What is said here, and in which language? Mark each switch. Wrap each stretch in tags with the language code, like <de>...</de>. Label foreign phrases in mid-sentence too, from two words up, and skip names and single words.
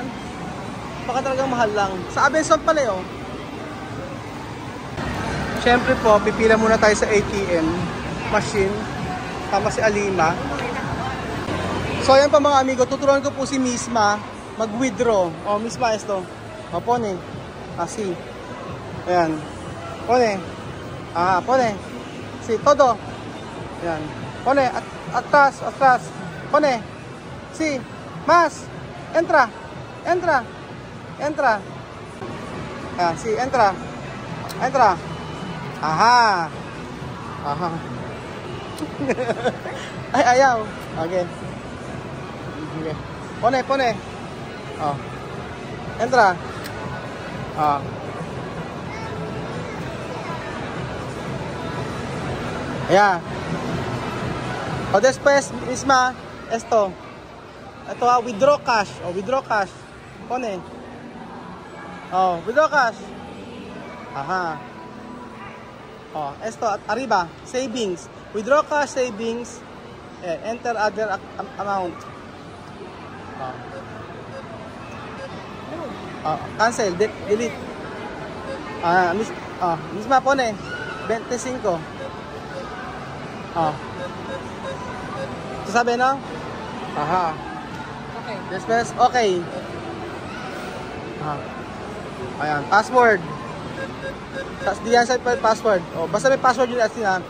<tl>Baka talagang mahal lang. Sa Abenson pala oh. Siyempre po, pipila muna tayo sa ATM machine. Tama si Alima. So ayan pa mga amigo, tuturuan ko po si Misma mag-withdraw.</tl> <es>Oh, Misma esto. O, pone. Así. Ayan. Pone. Pone. Si, todo. Ayan. Pone. Atrás. Pone. Si. Mas. Entra. Ayan. Si, entra.</es> <tl>Aha. Ay, ayaw. Okay.</tl> <es>Pone. Oh. Entra. Oh. Ayan. O después, Misma, esto.</es> <tl>Ito,</tl> <en>withdraw cash.</en> <tl>O,</tl> <en>withdraw cash.</en> <tl>Pone.</tl> <en>Oh, withdraw cash. Aha.</en> <es>Oh, esto, arriba,</es> <en>savings. Withdraw cash, savings. Enter other amount. Cancel, delete.</en> <es>Misma pone. 25.</es> <tl>Ito sabi no? Aha. Okay. Después, okay. Ayan, password. Tapos diyan sa password. Basta may password yun atin ha.</tl>